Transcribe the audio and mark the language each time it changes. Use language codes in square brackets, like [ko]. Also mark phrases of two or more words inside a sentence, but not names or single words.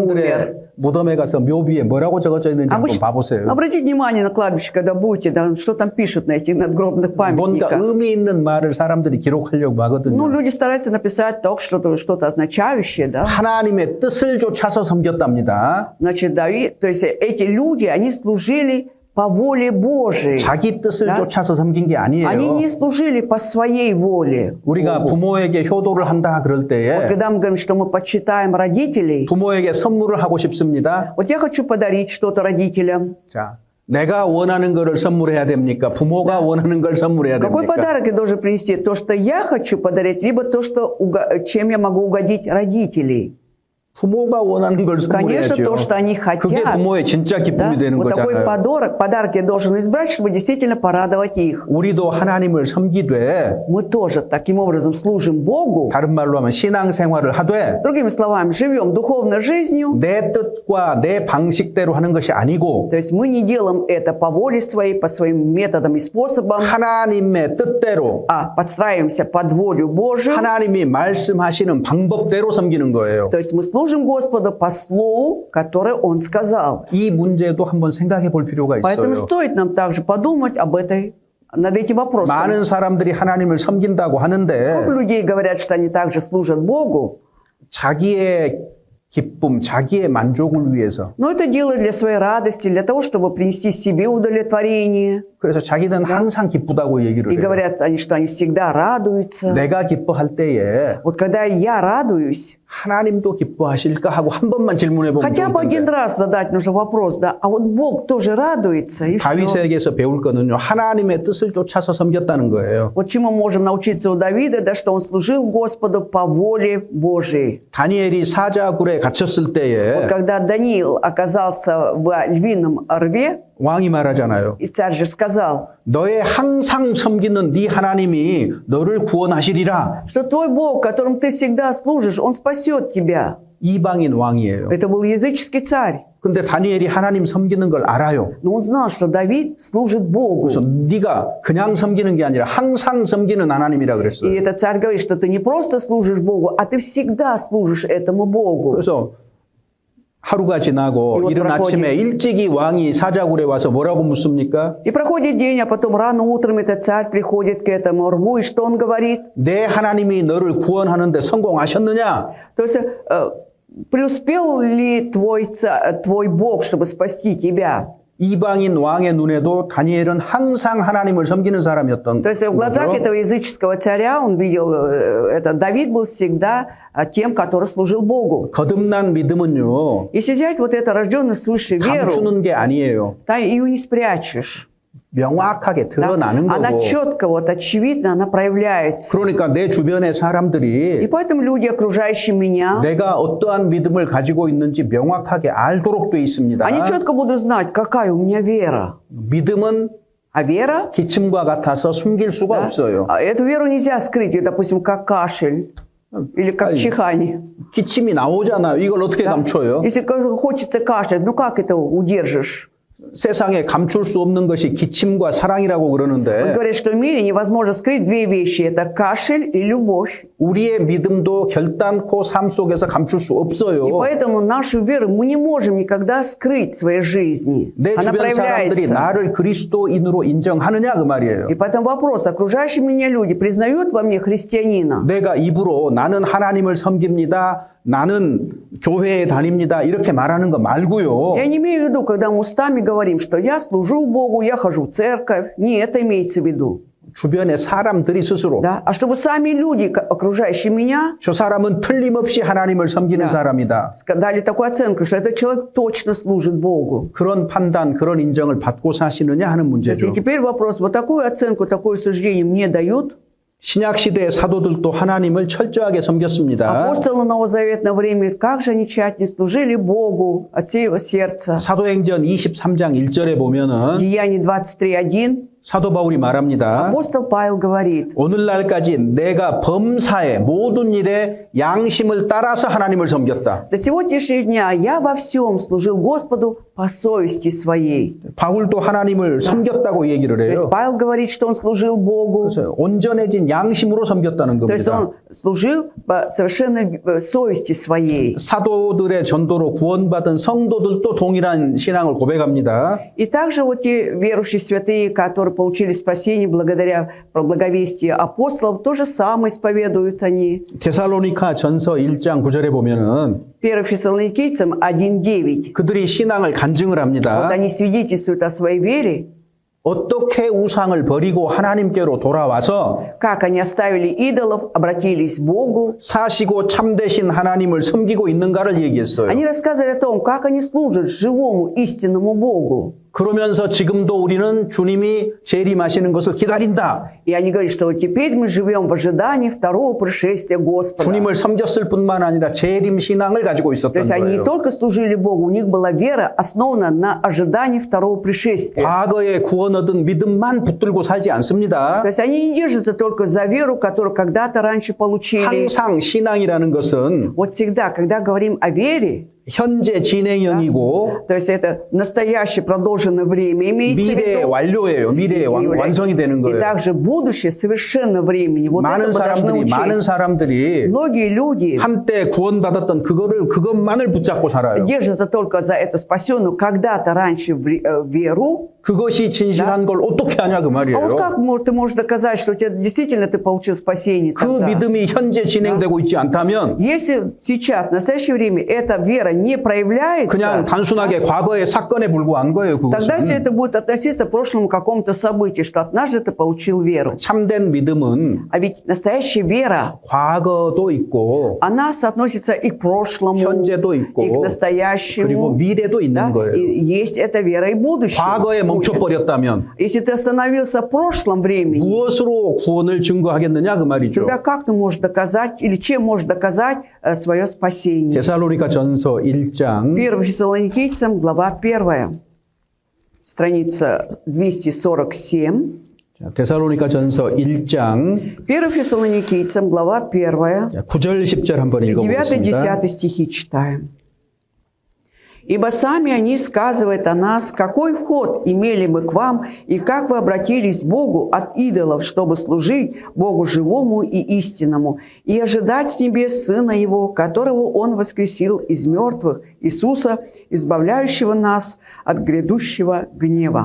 [ko] 사람들의 무덤에 가서 묘비에 뭐라고 적어져 있는지 한번 봐보세요. [ru] Обратите внимание на кладбище, когда будете, да, что там пишут на этих надгробных [ko] 뭔가 [ru] памятниках. [ko] 의미 있는 말을 사람들이 기록하려고 [ru] Ну, [ko] 하거든요. [ru] люди стараются написать только что-то означающее, да. [ko] 하나님의 뜻을 좇아서 섬겼답니다. [ru] Значит, Давид, то есть эти люди, они служили по воле Божией. [ko] 자기 뜻을 [ru] Да? [ko] 쫓아서 섬긴 게 [ru] Они [ko] 아니에요. [ru] не служили по своей воле. [ko] 우리가 부모에게 효도를 한다 그럴 [ru] Вот [ko] 때에 [ru] когда мы говорим, что мы почитаем родителей, [ko] 부모에게 선물을 하고 싶습니다. [ru] вот я хочу подарить что-то родителям. [ko] 자, 내가 원하는 거를 선물해야 됩니까? 부모가 원하는 걸 선물해야 [ru] Какой [ko] 됩니까? [ru] подарок я должен принести? То, что я хочу подарить, либо то, что, чем я могу угодить родителей? [ko] 부모가 원하는 걸 [ru] Конечно, [ko] 선물해야죠. [ru] то, что они [ko] 그게 [ru] хотят. [ko] 부모의 진짜 [ru] Да? [ko] 기쁨이 되는 [ru] Вот такой [ko] 거잖아요. [ru] подарок я должен избрать, чтобы действительно порадовать их. [ko] 우리도 하나님을 섬기되 [ru] Мы тоже таким образом служим Богу. [ko] 다른 말로 하면 신앙생활을 하되 [ru] Другими словами, живем духовной жизнью. [ko] 내 뜻과 내 방식대로 하는 것이 아니고 [ru] То есть мы не делаем это по воле своей, по своим методам и способам, [ko] 하나님의 뜻대로 [ru] а подстраиваемся под волю Божию. [ko] 하나님이 말씀하시는 방법대로 섬기는 거예요. [ru] То есть мы служим Господу по слову, которое Он сказал. [ko] 이 문제도 한번 생각해 볼 필요가 [ru] Поэтому [ko] 있어요. [ru] стоит нам также подумать об этой над этим вопросом. [ko] 많은 사람들이 하나님을 섬긴다고 [ru] Сколько [ko] 하는데 [ru] людей говорят, что они также служат Богу, [ko] 자기의 기쁨, 자기의 만족을 위해서 [ru] но это делают для своей радости, для того, чтобы принести себе удовлетворение. [ko] 그래서 자기는 항상 기쁘다고 얘기를 [ru] И [ko] 해요. [ru] говорят они, что они всегда радуются. [ko] 내가 기뻐할 때에 [ru] Вот когда я радуюсь, [ko] 하나님도 기뻐하실까 하고 한 번만 질문해 보면 [ru] хотя бы один [ko] 좋을 텐데 [ru] раз задать нужно вопрос, да, а вот Бог тоже радуется, и все. [ko] 다윗에게서 배울 거는요. 하나님의 뜻을 쫓아서 섬겼다는 거예요. [ru] Вот чему можем научиться у Давида, да, что он служил Господу по воле Божией. [ko] 다니엘이 사자굴에 갇혔을 [ru] Вот [ko] 때에 [ru] когда Даниил оказался в львином рве, [ko] 왕이 말하잖아요. [ru] и царь же сказал, [ko] 너의 항상 섬기는 네 하나님이 너를 구원하시리라. [ru] что твой Бог, которым ты всегда служишь, он спасет тебя. [ko] 이방인 왕이에요. [ru] Это был языческий царь. [ko] 근데 다니엘이 하나님 섬기는 걸 알아요. [ru] Но он знал, что Давид служит Богу. [ko] 그래서 네가 그냥 섬기는 게 아니라 항상 섬기는 하나님이라 [ru] И [ko] 그랬어요. [ru] этот царь говорит, что ты не просто служишь Богу, а ты всегда служишь этому Богу. [ko] 그래서 하루가 지나고 이것도 이른 라코디. 아침에 일찍이 왕이 사자굴에 와서 뭐라고 묻습니까? [ru] И проходит день, а потом рано утром этот царь приходит к этому рву, и что он говорит? [ko] 내 하나님이 너를 구원하는데 성공하셨느냐? [ru] То есть преуспел ли твой Бог, чтобы спасти тебя? [ko] 이방인 왕의 눈에도 다니엘은 항상 하나님을 섬기는 사람이었던 [ru] То есть в глазах [ko] 거죠. [ru] этого языческого царя он видел, Давид был всегда тем, который служил Богу. [ko] 거듭난 믿음은요. [ru] Если взять вот это рожденное свыше веру, [ko] 감추는 게 아니에요. [ru] да, ее не спрячешь. [ko] 명확하게 [ru] Да? [ko] 드러나는 [ru] Она [ko] 거고. [ru] четко, вот очевидно, она проявляется. [ko] 그러니까 내 주변의 [ru] И [ko] 사람들이 [ru] поэтому люди, окружающие меня, [ko] 내가 어떠한 믿음을 가지고 있는지 명확하게 알도록 돼 있습니다. [ru] они четко будут знать, какая у меня вера. [ko] 믿음은 [ru] А вера, [ko] 기침과 같아서 숨길 수가 [ru] да, [ko] 없어요. [ru] эту веру нельзя скрыть, допустим, как кашель или как чихание. [ko] 기침이 나오잖아요. 이걸 어떻게 감춰요? [ru] Если хочется кашлять, ну как это удержишь? [ko] 세상에 감출 수 없는 것이 기침과 사랑이라고 [ru] Он [ko] 그러는데 [ru] говорит, что в мире невозможно скрыть две вещи. Это кашель и любовь. [ko] 우리의 믿음도 결단코 삶 속에서 감출 수 [ru] И [ko] 없어요. [ru] поэтому нашу веру мы не можем никогда скрыть в своей жизни. [ko] 내 [ru] Она [ko] 주변 사람들이 [ru] проявляется. [ko] 나를 그리스도인으로 인정하느냐 그 말이에요. [ru] И поэтому вопрос, окружающие меня люди признают во мне христианина? [ko] 내가 입으로 나는 하나님을 섬깁니다. 나는 교회에 다닙니다. 이렇게 말하는 거 말고요. [ru] Я не имею в виду, когда мы устами говорим, что я служу Богу, я хожу в церковь. Не это имеется в виду. [ko] 주변의 사람들이 스스로 [ru] Да? А чтобы сами люди, окружающие меня, [ko] 저 사람은 틀림없이 하나님을 섬기는 사람이다. [ru] дали такую оценку, что этот человек точно служит Богу. [ko] 그런 판단, 그런 인정을 받고 사시느냐 하는 [ru] То есть, [ko] 문제죠. [ru] и теперь вопрос, вот такую оценку, такое суждение мне дают? [ko] 신약 시대의 사도들도 하나님을 철저하게 섬겼습니다. [ru] Апостолы новозаветного времени, как же они тщательно служили Богу от всего сердца. [ko] 사도행전 23장 1절에 보면은 [ru] Деяние 23:1. [ko] 사도 바울이 말합니다. [ru] Апостол Павел говорит, [ko] 오늘날까지 내가 범사에 모든 일에 양심을 따라서 하나님을 섬겼다. [ru] до сегодняшнего дня я во всем служил Господу по совести своей. [ko] 바울도 하나님을 섬겼다고 얘기를 [ru] То есть [ko] 해요. [ru] Павел говорит, что он служил Богу. [ko] 그래서 온전해진 양심으로 섬겼다는 [ru] То есть [ko] 겁니다. [ru] он служил по совершенно совести своей. [ko] 사도들의 전도로 구원받은 성도들도 동일한 신앙을 고백합니다. [ru] И также вот те верующие святые, которые получили спасение благодаря благовестию апостолов, то же самое исповедуют они. [ko] 데살로니가 전서 1장 9절에 보면은 [ru] 1 Фессалоникийцам 1:9. [ko] 그들이 신앙을 간증을 [ru] Вот [ko] 합니다. [ru] они свидетельствуют о своей вере, [ko] 어떻게 우상을 버리고 하나님께로 돌아와서 [ru] как они оставили идолов, обратились к Богу. [ko] 사시고 참되신 하나님을 섬기고 있는가를 얘기했어요. [ru] Они рассказывали о том, как они служат живому истинному Богу. [ko] 그러면서 지금도 우리는 주님이 재림하시는 것을 기다린다. [ru] И они говорят, что вот теперь мы живем в ожидании второго пришествия Господа. [ko] 주님을 섬겼을 뿐만 아니라 재림 신앙을 가지고 [ru] То [ko] 있었던 [ru] есть они не [ko] 거예요. [ru] только служили Богу, у них была вера, основана на ожидании второго пришествия. [ko] 과거에 구원 얻은 믿음만 붙들고 살지 않습니다. [ru] То есть они не держатся только за веру, которую когда-то раньше получили. [ko] 항상 신앙이라는 것은 [ru] Вот всегда, когда говорим о вере, [ko] 현재 진행형이고 [ru] то есть это настоящее продолженное время имеется в [ko] 미래의 [ru] виду. [ko] 완료예요. 미래의 완성이 되는 [ru] И [ko] 거예요. [ru] также будущее совершенно времени. Вот [ko] 많은 [ru] это мы должны [ko] 많은 [ru] учесть. [ko] 사람들이 [ru] Многие люди [ko] 한때 구원받았던 그것만을 붙잡고 살아요. [ru] держатся только за эту спасенную когда-то раньше веру. [ko] 그것이 진실한 걸 어떻게 하냐 그 [ru] А вот [ko] 말이에요. [ru] как ты можешь доказать, что действительно ты получил спасение [ko] 그 [ru] тогда? [ko] 믿음이 현재 진행되고 있지 않다면 [ru] Если сейчас, в настоящее время, эта вера не проявляется, [ko] 그냥 단순하게 과거의 사건에 불과한 거예요. [ru] тогда все [ko] 그것은. [ru] это будет относиться к прошлому какому-то событию, что однажды ты получил веру. [ko] 참된 믿음은 [ru] А ведь настоящая вера, [ko] 과거도 있고 [ru] она соотносится и к прошлому, [ko] 현재도 [ru] и к [ko] 있고 그리고 [ru] настоящему. [ko] 미래도 있는 [ru] Да? [ko] 거예요. [ru] И есть эта вера и будущее. [ko] 과거에 멈춰버렸다면 [ru] Если ты остановился в прошлом времени, [ko] 무엇으로 구원을 증거하겠느냐 그 말이죠. [ru] тогда как ты можешь доказать, или чем можешь доказать свое спасение? [ko] 데살로니가 전서 1장 [ru] 1 Фессалоникийцам, глава 1, страница 247. [ko] 데살로니가 전서 1장 [ru] 1 Фессалоникийцам, глава 1, [ko] 9절 10절 한번 [ru] 9-10 [ko] 읽어보겠습니다. [ru] стихи читаем. «Ибо сами они сказывают о нас, какой вход имели мы к вам, и как вы обратились к Богу от идолов, чтобы служить Богу живому и истинному, и ожидать с небес Сына Его, которого Он воскресил из мертвых, Иисуса, избавляющего нас от грядущего гнева».